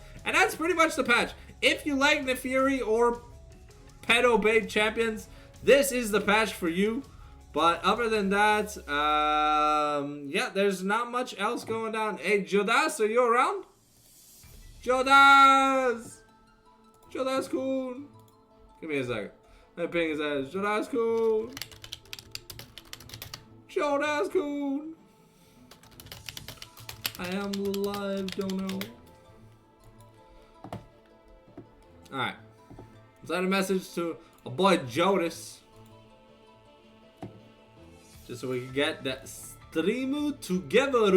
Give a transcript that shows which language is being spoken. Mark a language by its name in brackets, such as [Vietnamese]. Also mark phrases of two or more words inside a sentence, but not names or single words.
[English] And that's pretty much the patch. If you like Nefiri or pedo-bait champions, this is the patch for you. But other than that, yeah, there's not much else going down. Hey, Jodas, are you around? Jodas! Jodas-kun! Give me a second. Let me ping his ass. Jodas-kun! Jodas-kun! I am alive, don't know. Alright. Send a message to a boy Jodas. Just so we can get that stream together.